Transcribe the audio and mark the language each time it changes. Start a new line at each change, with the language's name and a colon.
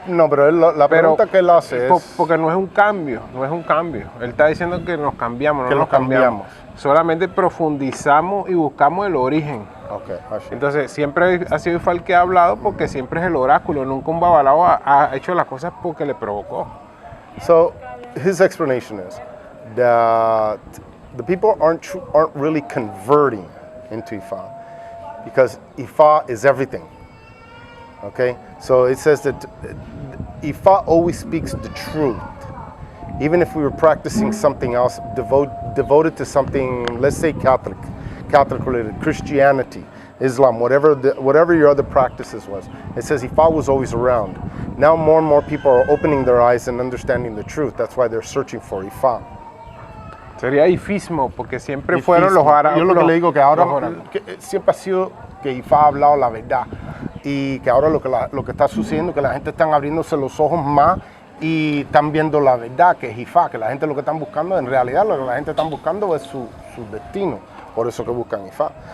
Spanish: No, pero la pregunta que él hace es... Porque no es un cambio. Él está diciendo que nos cambiamos, no nos cambiamos. Solamente profundizamos y buscamos el origen.
English: Okay,
Spanish: entonces, siempre ha sido Ifá el que ha hablado, porque siempre es el oráculo. Nunca un babalawo ha hecho las cosas porque le provocó.
English: So, his explanation is that the people aren't really converting into Ifá, because Ifá is everything. Okay? So it says that Ifá always speaks the truth. Even if we were practicing something else, devoted to something, let's say Catholic related, Christianity, Islam, whatever your other practices was, it says Ifá was always around. Now more and more people are opening their eyes and understanding the truth. That's why they're searching for Ifá.
Spanish: Sería ifismo, porque siempre fueron los árabes. Yo lo que le digo que ahora siempre ha sido que Ifá ha hablado la verdad, y que ahora lo que está sucediendo es que la gente está abriéndose los ojos más y están viendo la verdad, que es Ifá, que la gente lo que están buscando, en realidad lo que la gente está buscando es su destino, por eso que buscan Ifá.